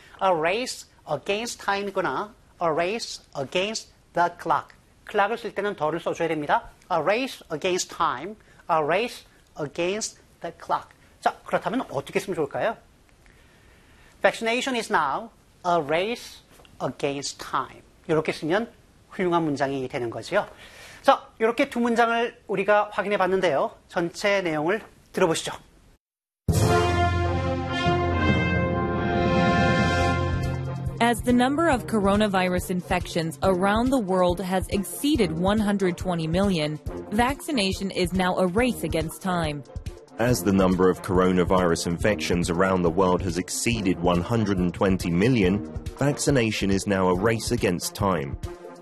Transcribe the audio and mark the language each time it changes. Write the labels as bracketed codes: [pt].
[en] a race against time이거나 a race against the clock. [ko] clock을 쓸 때는 더를 써줘야 됩니다. [en] a race against time, a race against the clock. [ko] 자, 그렇다면 어떻게 쓰면 좋을까요? [en] vaccination is now a race against time. [ko] 이렇게 쓰면 훌륭한 문장이 되는 거죠. 자, 이렇게 두 문장을 우리가 확인해 봤는데요. 전체 내용을 들어보시죠. [en] As the number of coronavirus infections around the world has exceeded 120 million, vaccination is now a race against time. As the number of coronavirus infections around the world has exceeded 120 million, vaccination is now a race against time.